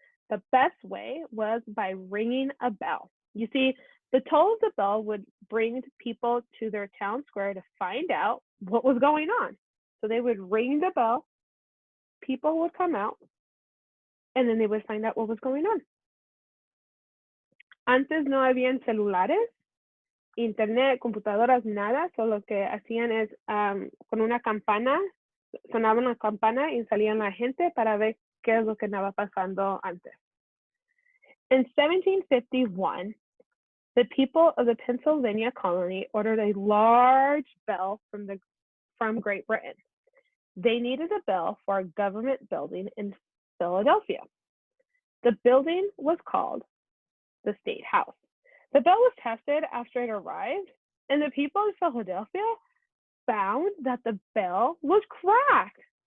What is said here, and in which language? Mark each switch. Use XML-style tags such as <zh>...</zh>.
<en>The best way was by ringing a bell. You see, the toll of the bell would bring people to their town square to find out what was going on. So they would ring the bell, people would come out, and then they would find out what was going on.</en> <es>Antes no habían celulares, internet, computadoras, nada. So lo que hacían es con una campana, sonaba una campana y salían la gente para ver qué es lo que estaba pasando antes.</es> <en>In 1751, the people of the Pennsylvania colony ordered a large bell from Great Britain. They needed a bell for a government building in Philadelphia. The building was called the State House. The bell was tested after it arrived, and the people of Philadelphia found that the bell was cracked.</en>